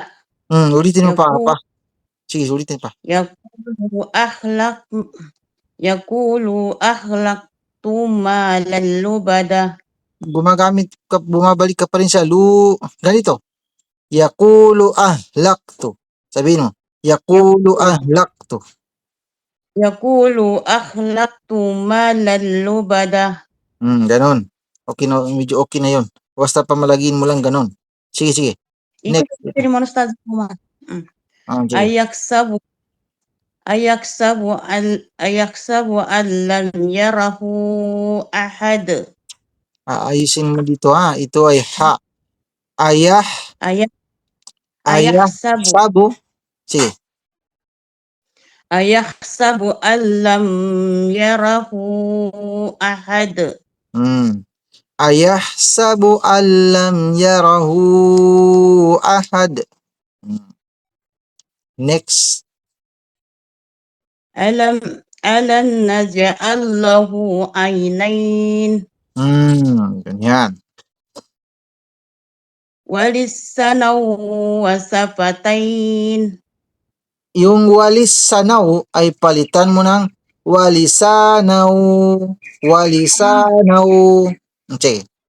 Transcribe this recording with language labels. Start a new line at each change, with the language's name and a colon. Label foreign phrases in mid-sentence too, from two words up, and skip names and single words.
Filipino: Ulitin mo pa. Sige, ulitin pa.
Arabic: يقول أهلكت مالا لبدا.
Filipino: Bumabalik ka pa rin sa ganito.
Arabic: يقول أهلكت.
Filipino: Sabihin mo,
Arabic: يقول أهلكت. يقول أهلكت مالا لبدا.
Filipino: Ganon. Okay na, medyo okay na yun. Basta pamalagin mo lang ganon. Sige. Next.
Arabic: أيحسب أن لم يره أحد.
Filipino: Ayusin mo dito ha. Ito ay ha.
Arabic: أيحسب. Sige. أيحسب أن لم يره أحد. أيحسب أن لم يره أحد.
Filipino: Next.
Arabic: ألم نجعل له عينين.
Filipino: Ganyan.
Arabic: ولسانا وشفتين.
Filipino: Yung walisanaw ay palitan mo ng walisanaw. Okay.